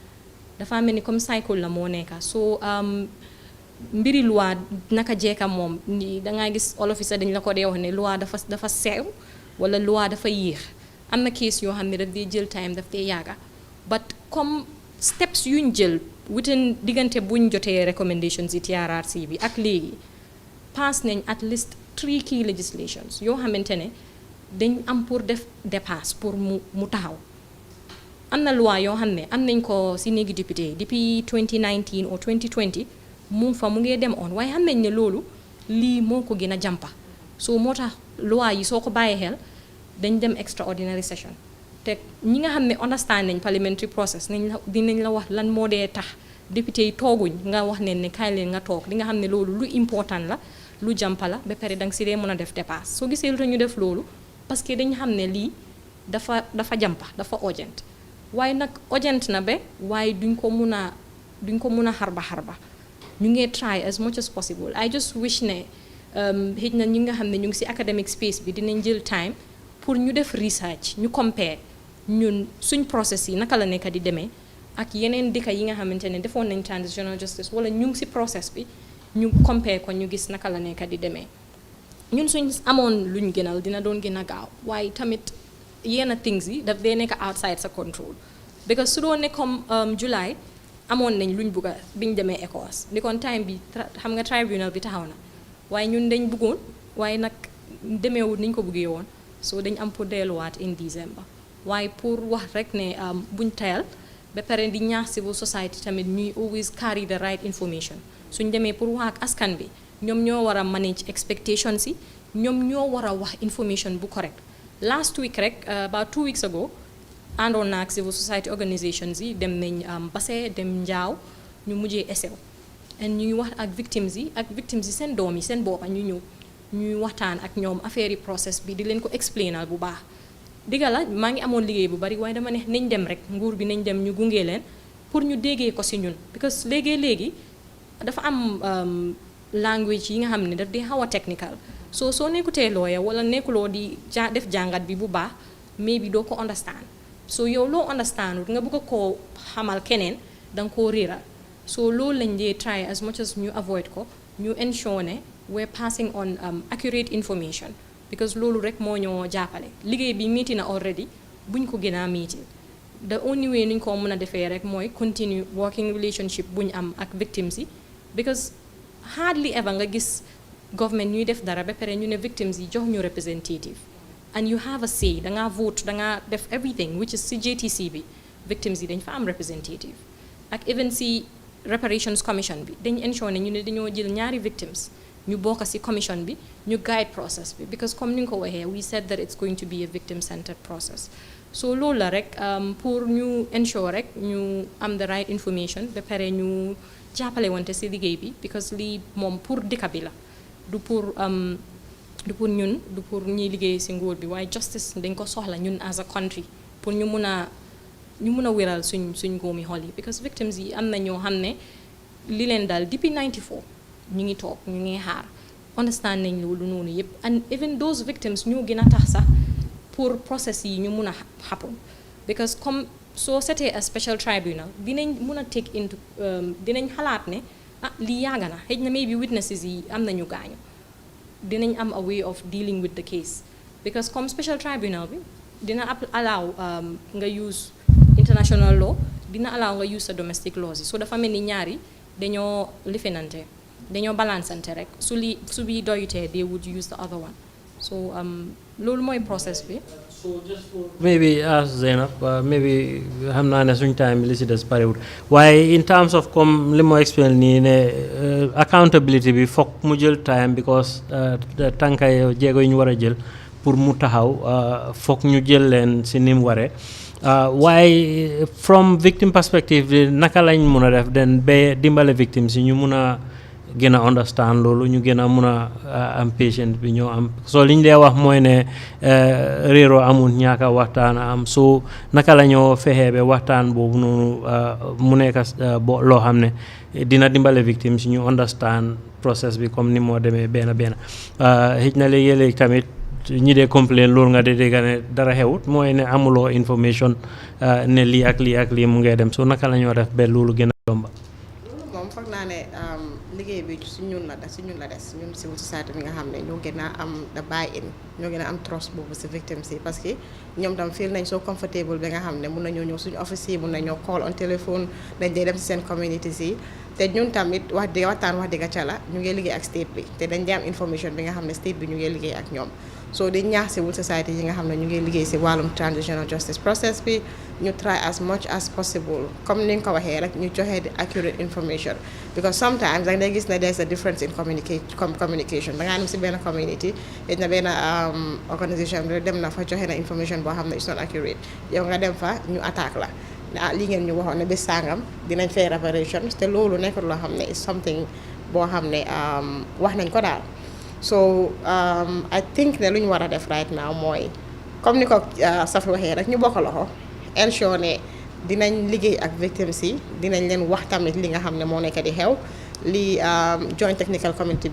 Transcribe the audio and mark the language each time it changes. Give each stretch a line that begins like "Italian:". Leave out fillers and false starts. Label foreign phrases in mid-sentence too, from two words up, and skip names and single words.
Wolof: so mbiri loi naka jeeka moom ni dangaa gis olof sax dañ la ko dee wax ne loi dafa sew wala loi dafa yéex am na case yoo xam ne daf dee jël time daf dee yàgga but comme steps yuñ jël within diggante buñ jotee recommendations yi TRRC bi ak léegi pass nañ
English: at least 3 key legislations
Wolof: yoo xamante ne dañ am pour def dépasse pour mu taxaw am na loi yoo xam ne am nañ ko si néegi député depuis 2019 ou 2020 mu ngee dem on waaye xam nañ ne loolu lii moo ko gën a jàmpa so moo tax loi yi soo ko bàyyee xel dañ dem
English: extraordinary session
Wolof: te ñi nga xam ne understand nañ
English: parliamentary process
Wolof: dinañ la wax lan moo dee tax député yi tooguñ nga wax ne kaay leen nga toog li nga xam ne loolu lu important la lu jàmpa la ba pare danga si dee mën a def dépasse soo gisee lu tax ñu def loolu
French: parce que
Wolof: dañ xam ne lii dafa jàmpa dafa urgent waaye nag urgent na ba waaye duñ ko mun a xarba ñu ngee
English: try as much as possible. I just wish
Wolof: ne xëj na ñi nga xam ne ñu ngi si
English: academic space
Wolof: bi dinañ jël time pour ñu def research ñu compare ñun suñ process yi naka la nekk di demee ak yeneen dëkk yi nga xamante ne defoon nañ
English: transitional justice
Wolof: wala ñu ngi si process bi ñu compare ko ñu gis naka la nekk di demee ñun suñ amoon luñ gënal dina doon gën a gaaw waaye tamit yenn things yi daf dee nekk outside sa
English: control because
Wolof: su doon ne comme July amoon nañ luñ bugga biñ demee ECOWAS di kon time bi xam nga tribunal bi taxaw na waaye ñun dañ bëggoon waaye nag demeewul niñ ko buggee woon so dañ am pour delluwaat
English: in December
Wolof: waaye pour wax rek ne buñ tayal ba pare di ñaax
English: civil society
Wolof: tamit ñuy
English: always carry the right information
Wolof: suñ demee pour wax ak askan bi ñoom ñoo war a
English: manage expectations
Wolof: yi ñoom ñoo war a wax information bu
English: correct last
Wolof: week rek
English: about 2 weeks ago
Wolof: àndoon naa ak
English: civil society organizations
Wolof: yi dem nañ Basse dem Njaaw ñu mujjee esew and ñuy wax ak victims yi seen doom yi seen boppa ñu ñëw ñuy waxtaan ak ñoom affaire yi process bi di leen ko explainal bu baax digga la maa ngi amoon liggéey bu bari waaye dama ne nañ dem rek nguur bi nañ dem ñu gungee leen pour ñu déggee ko si ñun because léegi dafa am language yi nga xam ne daf di xaw a technical soo nekkutee lawyer wala nekkuloo di def jàngat bi bu baax mais bi doo ko understand so yow loo understand nga bëgg koo xamal keneen danga koo réeral so loolu lañ dee
English: try as much as
Wolof: ñu avoid ko ñu ensure ne
English: we're passing on accurate information because
Wolof: loolu rek moo ñoo jàppale liggéey bi meeti na already buñ ko gën a meeti
English: the only way
Wolof: nuñ ko mën a defee rek mooy
English: continue working relationship
Wolof: buñ am ak victims yi
English: because hardly ever
Wolof: nga gis government ñuy def dara ba pare ñu ne victims yi jox ñu representative
English: and you have a say
Wolof: danga vote danga def
English: everything which is
Wolof: si JTC bi victims yi dañ fa am representative ak even si
English: reparations commission
Wolof: bi dañ ensure ne ñu ne dañoo jël ñaari victims ñu bokk ci commission bi ñu
English: guide process
Wolof: bi because comme ni nga ko waxee
English: we said that it's going to be a victim centered process
Wolof: so loolu la rek pour ñu ensure rek ñu am
English: the right information
Wolof: ba pare ñu jàppale wante ci liggéey bi because lii moom pour dëkk bi la du pour ñun du pour ñuy liggéey ci nguur bi waaye justice dañ ko soxla ñun
English: as a country
Wolof: pour ñu mun a wéral suñ góomi xol yi
English: because victims
Wolof: yi am na ñoo xam ne li leen daal depuis 94 ñu ngi toog ñu ngi xaar understand nañ loolu noonu yëpp
English: and even those victims
Wolof: ñoo gën a tax sax pour process yi ñu mun a happen because comme soo setee a special tribunal dinañ mun a
English: take into
Wolof: dinañ xalaat ne lii yàgg na xëy na
English: maybe witnesses
Wolof: yi am nañu gaañu dinañ am
English: a way of dealing with the case because
Wolof: comme special tribunal bi dina allow nga
English: use international law
Wolof: dina allow nga use sa
English: domestic laws
Wolof: yi so dafa mel ni ñaari dañoo lifinante dañoo balansante rek su bi doyutee
English: they would use the other one
Wolof: so loolu mooy process bi.
English: So just for maybe ask
Wolof: Zainab maybe xam naa ne suñ time li si des bariwul waaye
English: in terms of
Wolof: comme li moo explain nii ne accountability bi foog mu jël time because tànka jéego yi ñu war a jël pour mu taxaw foog ñu jël leen si ni mu waree waaye
English: from victim perspective
Wolof: naka lañ mun a def den ba dimbale victime si ñu mun a gën a understand loolu ñu gën a mun a am patient bi ñoo am so liñ dee wax mooy ne réeroo amul ñaaka waxtaan am so naka la ñoo fexee ba waxtaan boobu noonu mu nekk loo xam ne dina dimbale victime si ñu understand process bi comme ni moo demee benn xëj na léegi-léegi tamit ñi dee complain loolu nga dee dégg ne dara xewut mooy ne amuloo information ne lii ak lii mu ngay dem so naka la ñoo def ba loolu gën a yomba moom foog naa ne liggéey bi si ñun la des ñun
English: civil society
Wolof: bi nga xam ne ñoo gën a am
English: the buy-in
Wolof: ñoo gën a am trust boobu si victims yi
French: parce que
Wolof: ñoom tam feel nañ
English: so comfortable
Wolof: bi nga xam ne mun nañoo ñëw suñu office yi mun nañoo
English: call on
Wolof: téléphone dañ dee dem si seen communities yi te ñun tamit wax dëgg waxtaan wax dëgg ca la ñu ngi liggéey ak state bi te dañ di am information bi nga xam ne state bi ñu ngi liggéey ak ñoom so di ñaax
English: civil society
Wolof: yi nga xam ne ñu ngi liggéey si wàllum
English: transitional justice process
Wolof: bi ñu
English: try as much as possible
Wolof: comme ni nga ko waxee rek ñu joxe di
English: accurate information because sometimes
Wolof: da ngay gis ne
English: there's a difference in communication
Wolof: da ngaa dem si benn community it na benn organisation bi dem na fa joxe na information boo xam ne
English: it's not accurate
Wolof: yow nga dem fa ñu attaque la lii ngeen ñu waxoon ne bés sàngam dinañ fay reparations te loolu nekkul loo xam ne
English: is something
Wolof: boo xam ne wax nañ ko daal
English: so I think
Wolof: ne lu ñu war a def
English: right now
Wolof: mooy comme ni ko Safi waxee rek ñu bokk loxo ensure ne dinañ liggéey ak victims yi dinañ leen wax tamit li nga xam ne moo nekk di xew li
English: joint technical committee
Wolof: bi